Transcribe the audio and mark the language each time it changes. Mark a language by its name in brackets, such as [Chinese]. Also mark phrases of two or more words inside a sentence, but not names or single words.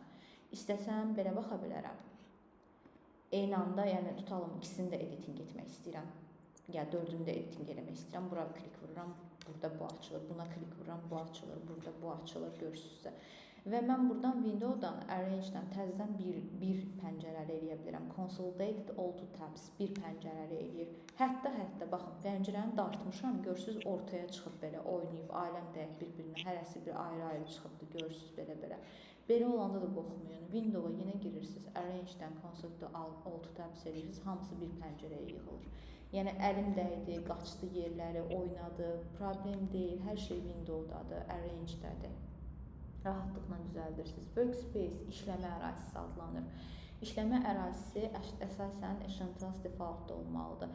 [Azerbaijani] İstəsəm belə baxa bilərəm. Eyni anda, yəni tutalım, ikisini də editing etmək istəyirəm. Ya dördünü də editing eləmək istəyirəm. Bura klik vururam, burada bu açılır. Buna klik vururam, bu açılır. Burada bu açılır, görürsünüzsə. Və mən buradan Windows-dan, Arrange-dən təzədən bir pəncərəli eləyə bilərəm. [English] Consolidated all to tabs, [Azerbaijani] bir pəncərəli eləyir. Hətta, baxın, pəncərəni dartmışam, görürsünüz, ortaya çıxıb belə oynayıb, aləm dəyək bir-birinə, hərəsi bir ayrı-ayrı çıxıbdır, görürsünüz belə. Belə olanda da qorxmayın. Windows-a yenə girirsiniz, Arrange-dən [English] Consolidated all to tabs [Azerbaijani] eləyirsiniz, hamısı bir pəncərəyə yığılır. Yəni, əlim dəydi, qaçdı yerləri, oynadı, problem deyil, hər şey Windows-dadır, Arrange-dədir. rahatlıqla düzəldirsiniz. Workspace işləmə ərazisi adlanır. İşləmə ərazisi əsasən Essentials defaultda olmalıdır.